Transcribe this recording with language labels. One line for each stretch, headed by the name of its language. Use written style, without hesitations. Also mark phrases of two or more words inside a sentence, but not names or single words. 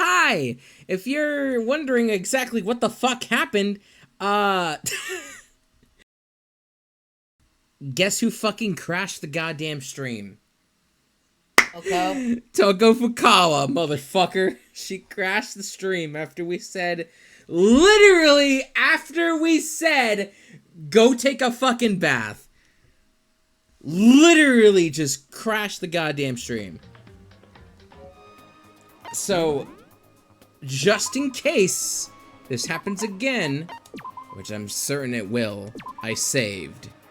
English: hi! If you're wondering exactly what the fuck happened, guess who fucking crashed the goddamn stream? Toko? Toko Fukawa, motherfucker. She crashed the stream after we said, literally after we said, go take a fucking bath. Literally just crashed the goddamn stream. So, just in case this happens again, which I'm certain it will, I saved.